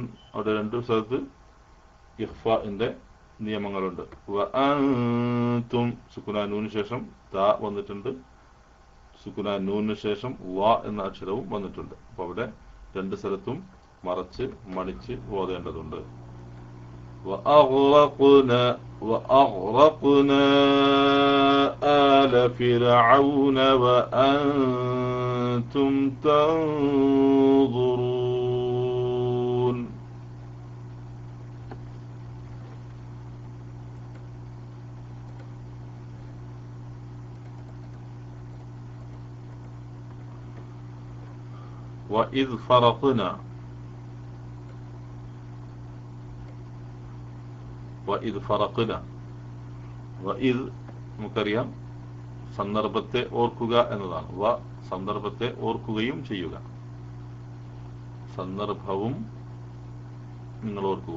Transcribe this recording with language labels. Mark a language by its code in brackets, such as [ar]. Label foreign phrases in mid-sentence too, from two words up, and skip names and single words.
[ml] അവിടെ രണ്ട് സ്ഥലത്ത് ഇഖ്ഫാഇന്റെ നിയമങ്ങളുണ്ട്. വഅൻതും സുക്കൂന നൂന് ശേഷം താ വന്നിട്ടുണ്ട്, സുക്കൂന നൂന് ശേഷം വ എന്ന അക്ഷരവും വന്നിട്ടുണ്ട്. അപ്പൊ അവിടെ രണ്ട് സ്ഥലത്തും മറച്ച് മണിച്ച് ഓതേണ്ടതുണ്ട്. [ar] وأغرقنا آل فرعون وأنتم تنظرون. وإذ فرقنا [ml] നമുക്കറിയാം സന്ദർഭത്തെ ഓർക്കുക എന്നതാണ്. സന്ദർഭത്തെ ഓർക്കുകയും ചെയ്യുക, സന്ദർഭവും നിങ്ങൾ ഓർക്കുക.